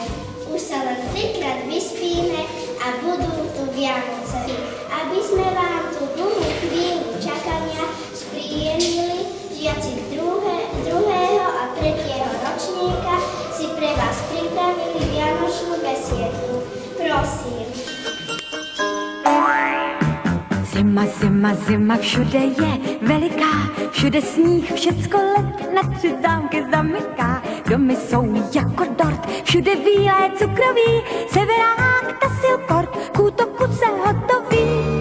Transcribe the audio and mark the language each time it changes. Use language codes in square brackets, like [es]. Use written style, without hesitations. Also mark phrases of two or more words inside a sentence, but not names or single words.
[sk] Už sa len 3-krát vyspíme a budú tu Vianoce. Aby sme vám tú dlhú chvíľu čakania spríjemnili, žiaci druhého a tretieho ročníka si pre vás pripravili vianočnú besiedku. Prosím. [cs] Zima, zima, zima, všude je veliká, všude sníh, všecko let, na 3 zámky zamyká. Domy jsou jako dort, všude bílé cukroví, severák, tasilport, k útoku se hotoví.